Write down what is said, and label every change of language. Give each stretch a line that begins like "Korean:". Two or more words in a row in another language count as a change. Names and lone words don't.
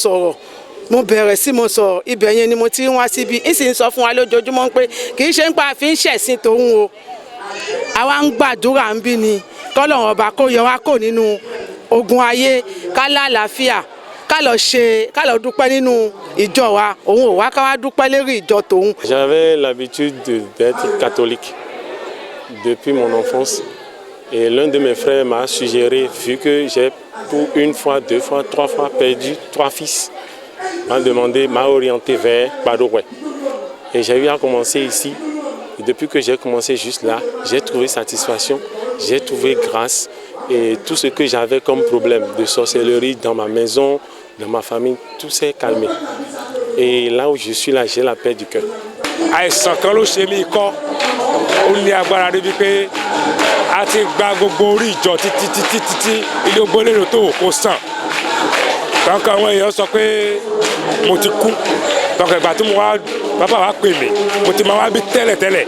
Yoruba: mo sọ̀rọ̀ ibẹ̀ yẹn ni mo ti ń wá síbi ń sì ń sọ fún wa lójoojúmọ́ pé kì í ṣe ń pa àfi ń ṣẹ̀sìn tòun o àwa ń gbàdúrà ń bí ni kọ́lọ́run ọba kó yọ wá kò nínú ogun ayé ká lálàáfíà ká lọ dúpẹ́ nínú ìjọ wa òun ò wá ká wá dúpẹ́ lérí ìjọ tòun.
French: J'avais l'habitude d'être catholique depuis mon enfance et l'un de mes frères m'a suggéré, vu que j'ai pour une fois, 2 fois, 3 fois perdu 3 fils, m'a orienté vers Padoue. Et j'ai eu à commencer ici. Et depuis que j'ai commencé juste là, j'ai trouvé satisfaction, j'ai trouvé grâce et tout ce que j'avais comme problème de sorcellerie dans ma maison, dans ma famille, tout s'est calmé. Et là où je suis là, j'ai la paix du cœur.
Yoruba: Àìsàn kan ló ṣe mí kọ́ ó ní agbára débi pé a ti gba gbogbo orí ìjọ títí ilé ògbólérò tó kò sàn. Tọ́kọ̀ àwọn èèyàn sọ pé mo ti kú. Tọ́kọ̀ ìgbà tí bàbá wa pè mí mo ti máa wá bí tẹ́lẹ̀tẹ́lẹ̀.